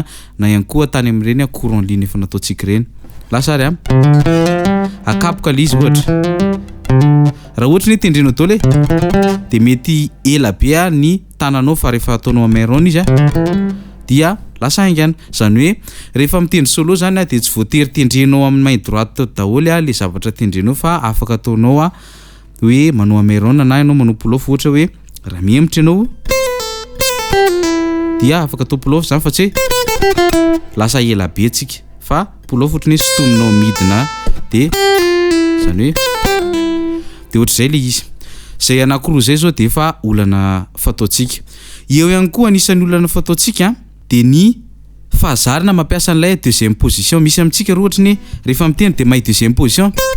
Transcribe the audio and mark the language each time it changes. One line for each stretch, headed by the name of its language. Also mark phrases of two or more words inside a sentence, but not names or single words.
Malagasy: na ihany koa tany amin'ireny
French: courant en ligne
Malagasy: efa nataontsika ireny lasary a akapoka le izy ohatra raha ohatra ny tendrenao daholo de mety ela be ny tananao fa rehefa ataonao caméron izy a dia lasa aingana zany hoe rehefa mitendry solo zany a de tsy voatery tendrenao amin'ny
French: main droite
Malagasy: daholo a le zavatra tendrenao fa afaka ataonao a hoe manao caméron na ianao manao pull-off ohatra hoe raha miemitra ianao dia afaka atao pull-off zany fa tsy lasa ela be tsika fa pull-off ohatra ny sotominao midina de zany hoe de ohatrizay le izy zay anankiroa zay zao de efa olana fataontsika eo ihany koa anisan'ny olana fataontsika de ny fahazarana mampiasa an'ilay
French: deuxième position
Malagasy: misy amintsika ohatra ny rehefa mitendry de mahay
French: deuxième position